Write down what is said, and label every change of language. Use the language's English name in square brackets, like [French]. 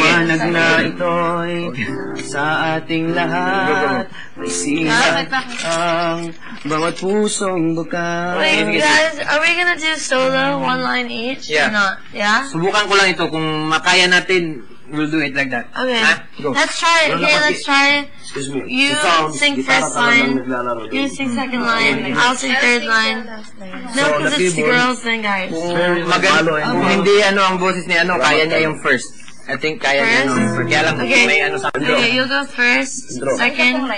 [Filipino] liwanag na ito'y sa ating lahat may siya ang bawat pusong buka. [English] Wait, guys, are we gonna do solo, one line each? Yeah. Or not? Yeah? [Filipino] Subukan ko lang ito. Kung makaya natin, [English] we'll do it like that. Okay. Go. Let's try it. Okay, let's try it. Excuse me. You sing first line. You sing second line. I'll sing third line. No, because it's girls and guys. [Filipino] Kung hindi ang boses ni kaya niya yung first. [English] I think [Filipino] kaya niya first. Kaya lang may sa [English] Okay, you'll go first, second.